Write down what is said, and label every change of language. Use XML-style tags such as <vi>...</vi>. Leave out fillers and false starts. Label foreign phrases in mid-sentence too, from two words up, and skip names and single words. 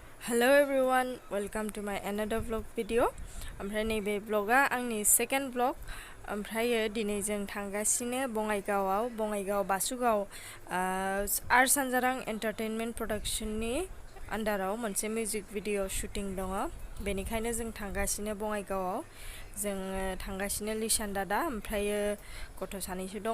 <en>Hello everyone, welcome to my another vlog video.</en> <brx>ओमफ्राय नैबे vlogआ आंनि</brx> <en>second vlog.</en> <brx>ओमफ्राय दिनै जों थांगासिनो बङाइगाव बासुगाव आर सानजारां एन्टारटेनमेन्ट प्रडाक्शननि आन्डाराव मोनसे</brx> <en>music video shooting</en> <brx>दङ। बेनिखायनो जों थांगासिनो बङाइगावआव। जों थांगासिनो लिसान दादा ओमफ्राय गथ' सानैसो दङ।</brx>